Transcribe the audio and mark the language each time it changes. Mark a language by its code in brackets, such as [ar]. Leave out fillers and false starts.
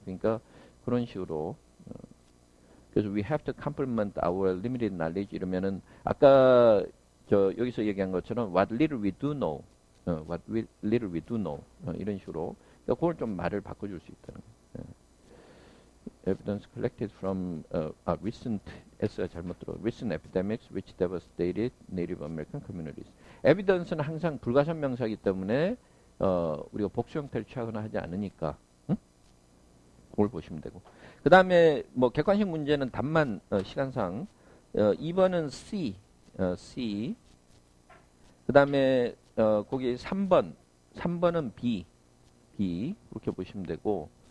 [ko] 그러니까 그런 식으로 그래서 [en] we have to complement our limited knowledge [ko] 이러면은 아까 저 여기서 얘기한 것처럼 [en] what little we do know, [ko] what little we do know 이런 식으로 그러니까 그걸 좀 말을 바꿔줄 수 있다는 거예요. [en] Evidence collected from recent [ko] S가 잘못 들어 [en] recent epidemics which devastated Native American communities. [ko] Evidence는 항상 불가산명사이기 때문에 우리가 복수 형태를 취하거나 하지 않으니까 그걸 보시면 되고. 그 다음에 뭐 객관식 문제는 답만 시간상 2번은 C. 그 다음에 거기 3번은 B 그렇게 보시면 되고.